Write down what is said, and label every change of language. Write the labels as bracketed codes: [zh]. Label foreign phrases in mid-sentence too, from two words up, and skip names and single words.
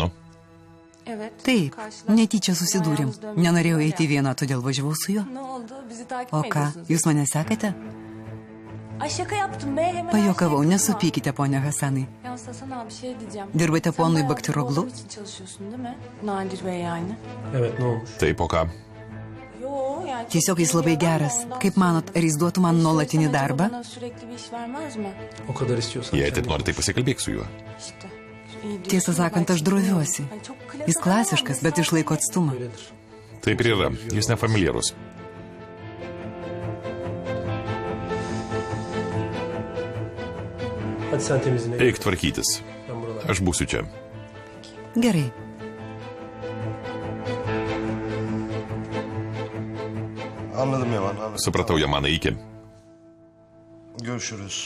[lt] Taip, netyčia susidūrėm. Nenorėjau eiti vieną, todėl važiavau su juo. O ką, jūs mane sekate? Pajokavau, nesupykite, ponia Hasanai. Dirbate ponui Baktiroglu? [tr] Evet, ne olmuş? [lt] Taip, o ką? Tiesiog jis labai geras. Kaip manot, ar jis duotų man nuolatinį darbą? [tr] O kadar istiyorsan... [lt] Jei taip nori, tai pasikalbėk su juo. Tiesą sakant, aš droviuosi. Jis klasiškas, bet išlaiko atstumą. Taip ir yra, jis nefamiliarus. [tr] Hadi sen temizliğine. [lt] Eik tvarkytis. [tr] Ben buralar. [lt] Aš būsiu čia. Gerai. [tr] Anladım Yaman, anladım. [lt] Supratau, Jamana, iki. [tr] Görüşürüz.